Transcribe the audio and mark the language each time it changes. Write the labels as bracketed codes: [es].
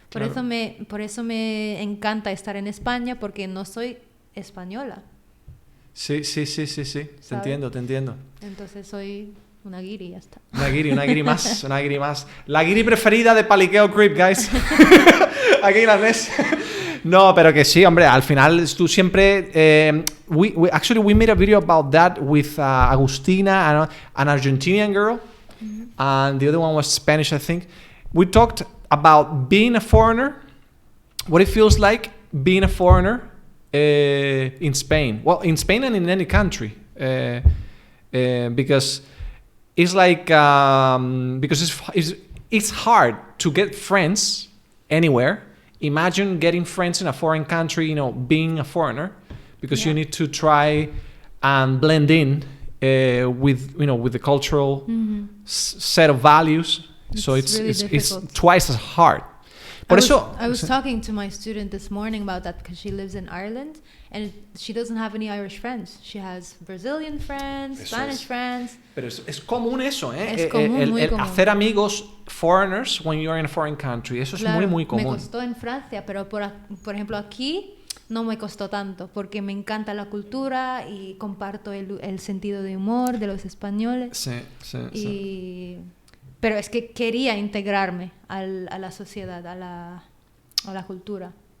[es] Por eso me encanta estar en España, porque no soy española. Sí. Te entiendo. Entonces soy una guiri, ya está. Una guiri más. La guiri preferida de Paliqueo Creep, guys. Aquí la ves. No, pero que sí, hombre, al final tú siempre... [en] we made a video about that with Agustina, an Argentinian girl, and the other one was Spanish, I think. We talked about being a foreigner, what it feels like being a foreigner in Spain. Well, in Spain and in any country, because it's like because it's hard to get friends anywhere. Imagine getting friends in a foreign country, being a foreigner, because you need to try and blend in with the cultural set of values. So it's twice as hard. I was talking to my student this morning about that, because she lives in Ireland and she doesn't have any Irish friends. She has Brazilian friends, Spanish friends. [es] Pero es común eso, ¿eh? Es común, muy común. Hacer amigos [en] foreigners when you're in a foreign country. [es] Eso es muy común. Me costó en Francia, pero por ejemplo aquí no me costó tanto, porque me encanta la cultura y comparto el sentido de humor de los españoles. Sí. Pero es que quería integrarme a la sociedad, a la cultura.